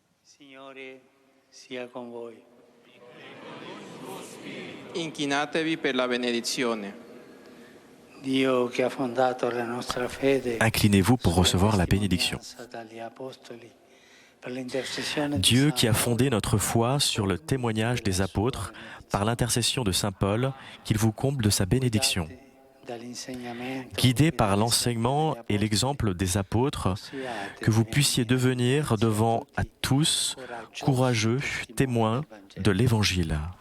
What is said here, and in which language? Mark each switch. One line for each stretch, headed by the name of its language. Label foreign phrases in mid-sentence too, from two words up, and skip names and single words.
Italian: Signore sia con voi. Inchinatevi per la benedizione. Dio che ha fondato la nostra fede.
French: Inclinez-vous pour recevoir la bénédiction. Dieu qui a fondé notre foi sur le témoignage des apôtres, par l'intercession de Saint Paul, qu'il vous comble de sa bénédiction. Guidés par l'enseignement et l'exemple des apôtres, que vous puissiez devenir devant à tous courageux témoins de l'Évangile.